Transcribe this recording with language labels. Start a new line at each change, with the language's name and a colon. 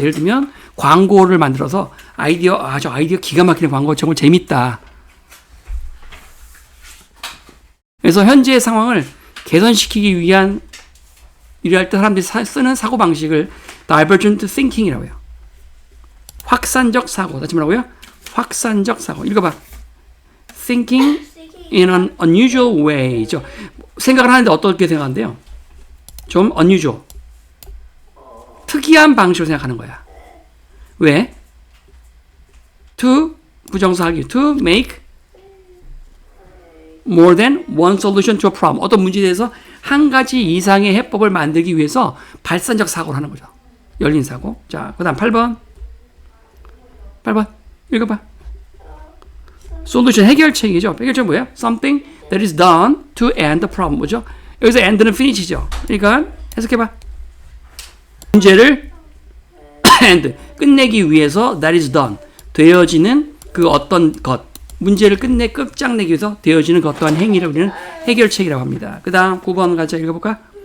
Korean: 예를 들면 광고를 만들어서 저 아이디어 기가 막히는 광고 정말 재밌다. 그래서 현재의 상황을 개선시키기 위한 일할 때 사람들이 쓰는 사고 방식을 divergent thinking이라고 해요. 확산적 사고. 다시 뭐라고요? 확산적 사고. 읽어봐.
English: Thinking in an unusual way죠.
Korean: 생각을 하는데 어떻게 생각한대요? 좀 unusual. 특이한 방식으로 생각하는 거야. 왜? To 부정사하기.
English: To make more than one solution to a problem.
Korean: 어떤 문제에 대해서 한 가지 이상의 해법을 만들기 위해서 발산적 사고를 하는 거죠. 열린 사고. 자, 그 다음 8번. 읽어봐. 솔루션 해결책이죠. 해결책 뭐예요?
English: Something that is done to end the problem.
Korean: 뭐죠? 여기서 end는 finish죠. 그러니까 해석해봐. 문제를 end 끝내기 위해서 that is done 되어지는 그 어떤 것 문제를 끝장내기 위해서 되어지는 그 어떠한 행위를 우리는 해결책이라고 합니다. 그 다음 9번 같이 읽어볼까?